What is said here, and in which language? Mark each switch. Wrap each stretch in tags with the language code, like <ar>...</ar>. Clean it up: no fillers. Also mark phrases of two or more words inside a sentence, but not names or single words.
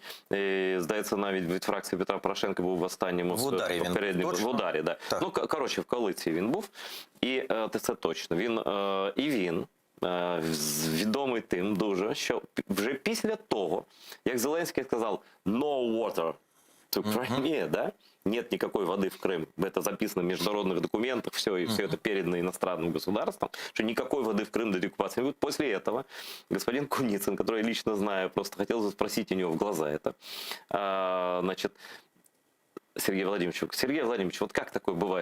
<uk>І, здається, навіть від фракції Петра Порошенка був в останньому В ударі він попередньому точно? в ударі, да. Так. Ну коротше, в коаліції він був, і це точно. Він відомий тим дуже, що вже після того, як Зеленський сказав</uk> <en>«no water to Crimea»,</en> <uk>да?</uk> <ru>Нет никакой воды в Крым. Это записано в международных документах, все, и все это передано иностранным государствам, что никакой воды в Крым до деоккупации не будет. После этого господин Куницын, который я лично знаю, просто хотел бы спросить у него в глаза это, значит, Сергей Владимирович, вот как такое бывает?</ru>